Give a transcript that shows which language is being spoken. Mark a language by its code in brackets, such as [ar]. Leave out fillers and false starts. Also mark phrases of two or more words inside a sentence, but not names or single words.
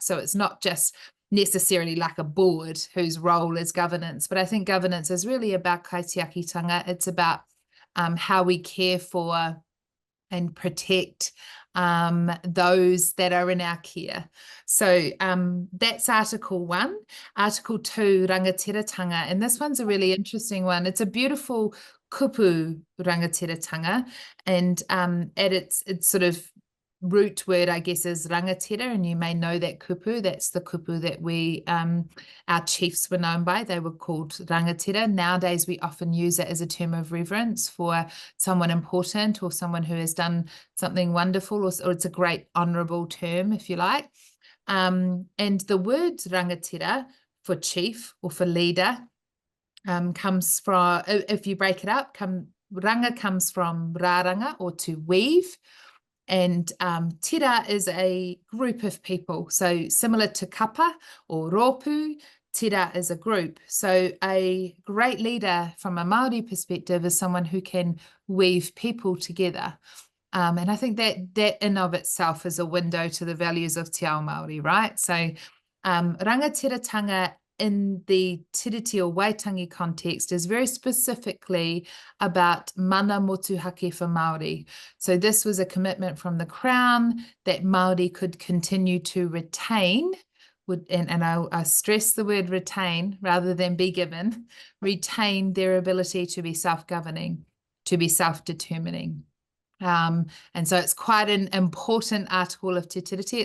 [en] So it's not just necessarily like a board whose role is governance, but I think governance is really about kaitiakitanga. It's about how we care for and protect those that are in our care. So that's Article 1. Article 2, rangatiratanga, and this one's a really interesting one. It's a beautiful [mi] kupu rangatiratanga, [en] and at its sort of root word, I guess, is rangatira, and you may know that kupu. That's the kupu that we, our chiefs were known by. They were called rangatira. Nowadays, we often use it as a term of reverence for someone important or someone who has done something wonderful, or it's a great honourable term, if you like. And the word rangatira for chief or for leader comes from, if you break it up, ranga comes from rāranga, or to weave. And tira is a group of people. So similar to kapa or rōpū, tira is a group. So a great leader from a Māori perspective is someone who can weave people together. And I think that in of itself is a window to the values of [mi] Te Ao Māori, [en] right? So rangatiratanga in the tiriti or waitangi context is very specifically about [mi] mana motuhake [en] for Māori. So this was a commitment from the Crown that Māori could continue to retain, and I stress the word retain rather than be given, retain their ability to be self-governing, to be self-determining. And so it's quite an important article of Te Tiriti.